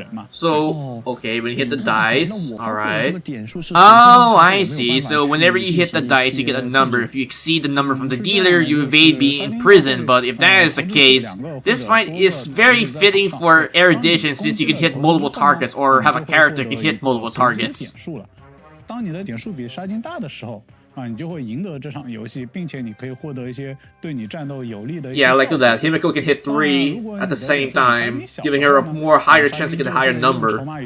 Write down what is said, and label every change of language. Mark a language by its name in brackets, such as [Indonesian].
[English] So, okay, when you hit the dice, alright. Oh, I see. So, whenever you hit the dice, you get a number. If you exceed the number from the dealer, you evade being imprisoned. But if that is the case, this fight is very fitting for erudition since you can hit multiple targets or have a character can hit multiple targets. [Chinese] 当你的点数比沙金大的时候，你就会赢得这场游戏，并且你可以获得一些对你战斗有利的。 [English] Yeah, like that. Himiko can hit 3 at the same time, giving her a more higher chance to get a higher number.